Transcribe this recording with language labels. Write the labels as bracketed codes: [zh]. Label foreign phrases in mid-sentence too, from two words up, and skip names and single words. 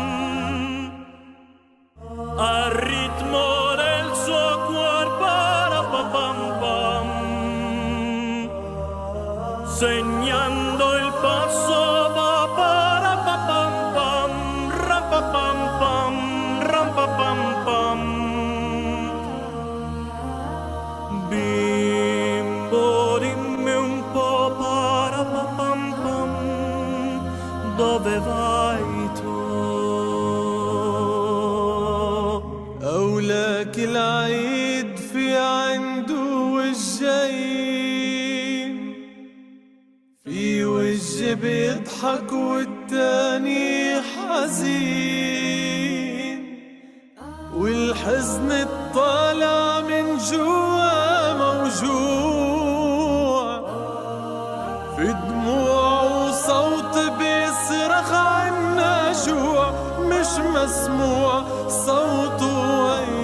[it] al ritmo del suo cuor parapapam, segnando il passo va parapapam, rapapam. Pam pam, bimbo dimmi un po' pam pam, dove vai tu? [ar] أولاك العيد في عنده وجهين، في وجه بيضحك والتاني حزين، والحزن الطالع من جوا موجوع، في دموع وصوت بيصرخ عنا جوع، مش مسموع صوته